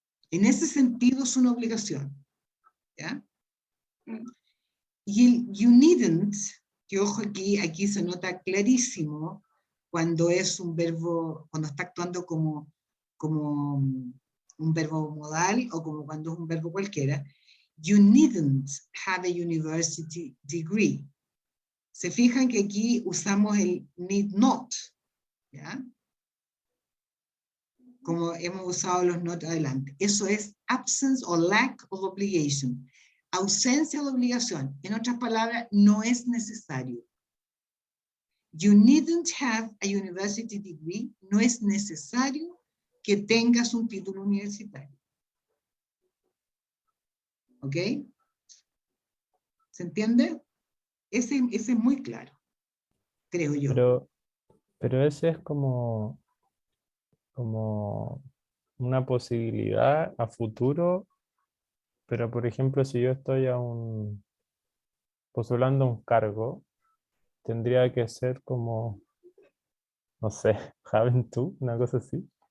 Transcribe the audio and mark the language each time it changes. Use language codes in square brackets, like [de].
[es] En ese sentido es una obligación, ¿ya? Y el you needn't, que ojo aquí se nota clarísimo cuando es un verbo, cuando está actuando como un verbo modal o como cuando es un verbo cualquiera. [en] You needn't have a university degree. [es] Se fijan que aquí usamos el need not, ¿ya? Como hemos usado los not adelante. Eso es [en] absence or lack of obligation. [es] Ausencia de obligación. En otras palabras, no es necesario. [en] You needn't have a university degree. [es] No es necesario que tengas un título universitario. ¿Ok? ¿Se entiende? Ese es muy claro, creo yo. Pero ese es como una posibilidad a futuro, pero por ejemplo, si yo estoy postulando un cargo, tendría que ser como, no sé, haven't to, una cosa así.